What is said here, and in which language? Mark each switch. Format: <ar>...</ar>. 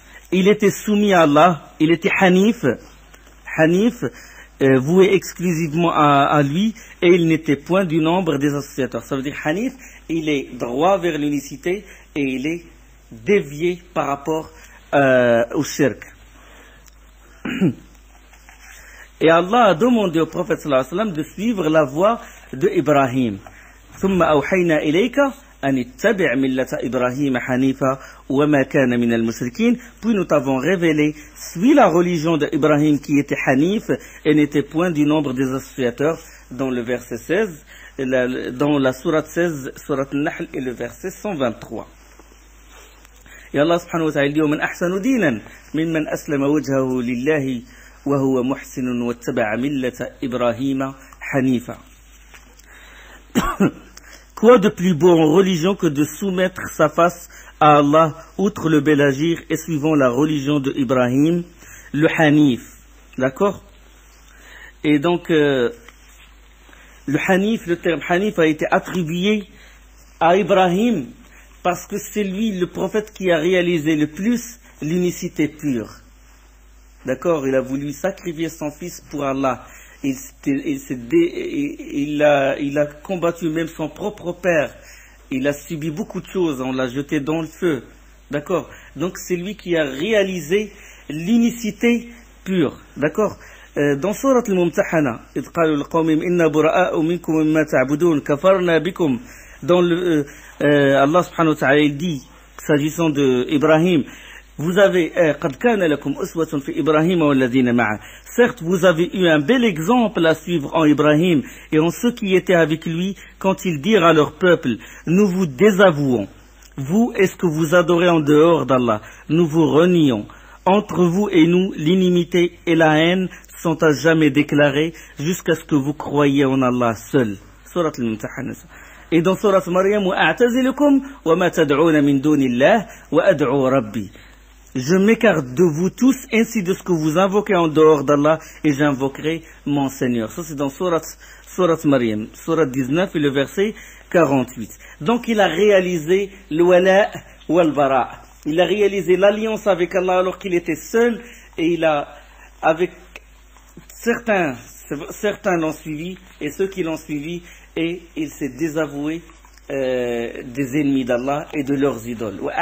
<fr>Il était soumis à Allah, il était hanif. Hanif, voué exclusivement à lui, et il n'était point du nombre des associateurs. Ça veut dire hanif, il est droit vers l'unicité et il est dévié par rapport au shirk. Et Allah a demandé au prophète sallallahu alayhi wa sallam de suivre la voie de Ibrahim.</fr> <ar>ثم أوحينا إليك أن اتبع ملة إبراهيم حنيفا وما كان من المشركين.</ar> <fr>Puis nous t'avons révélé, suis la religion d'Ibrahim qui était Hanif et n'était point du nombre des associateurs, dans le verset 16, dans la sourate 16, sourate Nahl, et le verset 123. Et Allah subhanahu wa ta'ala dit:</fr> <ar>ومن أحسن دينا ممن أسلم وجهه لله وهو محسن واتبع ملة إبراهيم حنيفا.</ar> <fr>Quoi de plus beau en religion que de soumettre sa face à Allah, outre le bel agir et suivant la religion de Ibrahim, le Hanif. D'accord? Et donc, Le Hanif, le terme Hanif a été attribué à Ibrahim parce que c'est lui, le prophète, qui a réalisé le plus l'unicité pure. D'accord? Il a voulu sacrifier son fils pour Allah. Il a combattu même son propre père. Il a subi beaucoup de choses. On l'a jeté dans le feu. D'accord? Donc c'est lui qui a réalisé l'unicité pure. D'accord? Dans Surat al-Mumtahana,</fr> <ar>إذ قالوا لقومهم إنا براء منكم مما تعبدون كفرنا بكم.</ar> <fr>Dans Allah subhanahu wa ta'ala dit, s'agissant de Ibrahim, vous avez</fr> <ar>قد كان لكم أسوة في إبراهيم والذين معه.</ar> <fr>Certes, vous avez eu un bel exemple à suivre en Ibrahim et en ceux qui étaient avec lui quand ils dirent à leur peuple, nous vous désavouons. Vous, est-ce que vous adorez en dehors d'Allah? Nous vous renions. Entre vous et nous, l'inimité et la haine sont à jamais déclarées jusqu'à ce que vous croyiez en Allah seul. Surat al-Mumtahana. Et dans Surat Maryam,</fr> <ar>وَأَعْتَزِلُكُمْ وَمَا تَدْعُونَ مِن دُونِ اللَّهِ وَأَدْعُو رَبِّي.</ar> <fr>Je m'écarte de vous tous ainsi de ce que vous invoquez en dehors d'Allah et j'invoquerai mon Seigneur. Ça c'est dans Surat Maryam, Surat 19 et le verset 48. Donc il a réalisé le wala wal bara. Il a réalisé l'alliance avec Allah alors qu'il était seul et il a, avec certains l'ont suivi et ceux qui l'ont suivi, et il s'est désavoué des ennemis d'Allah et de leurs idoles.</fr>